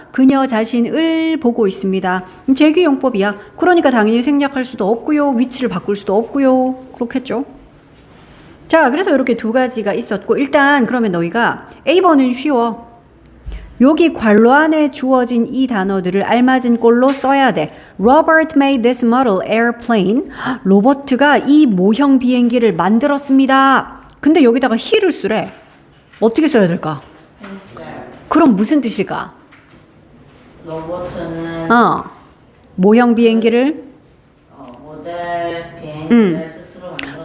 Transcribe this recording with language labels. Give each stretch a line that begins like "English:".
Korean: 그녀 자신을 보고 있습니다. 재귀용법이야. 그러니까 당연히 생략할 수도 없고요. 위치를 바꿀 수도 없고요. 그렇겠죠. 자, 그래서 이렇게 두 가지가 있었고 일단 그러면 너희가 A번은 쉬워. 여기 괄호 안에 주어진 이 단어들을 알맞은 꼴로 써야 돼.
English: Robert made this model airplane.
Korean: 로버트가 이 모형 비행기를 만들었습니다. 근데 여기다가 he를 쓰래. 어떻게 써야 될까? 그럼 무슨 뜻일까? 로버트는 모형 비행기를 모델 비행기를 스스로 만들었다.